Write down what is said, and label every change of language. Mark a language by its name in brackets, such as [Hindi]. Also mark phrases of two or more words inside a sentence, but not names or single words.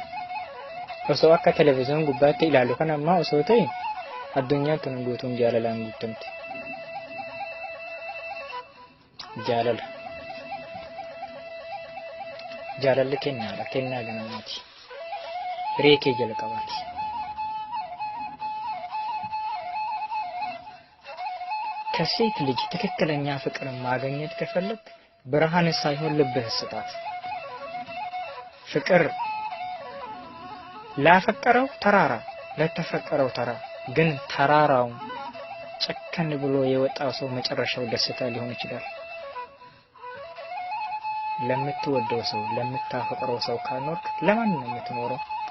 [Oromo] Osoo akka televezyiina gubbaatti ilaallu kana ammaa osoo ta'e addunyaan tun guutuun jaalalaan guutamte. Jaalalli kennaadha. Kennaa ganamaati. Hiree kee jala qabaati. [Amharic] ከሴት ልጅ ትክክለኛ ፍቅር ማግኘት ከፈለክ ብርሃን ሳይሆን ልብህ ስጣት። ፍቅር ላፈቀረው ተራራ ለተፈቀረው ተራ ግን ተራራው ጨከን ብሎ የወጣው ሰው መጨረሻው ደስታ ሊሆን ይችላል። ለምትወደው ሰው ለምታፈቅረው ሰው ካልኖርክ ለማን ነው የምትኖረው?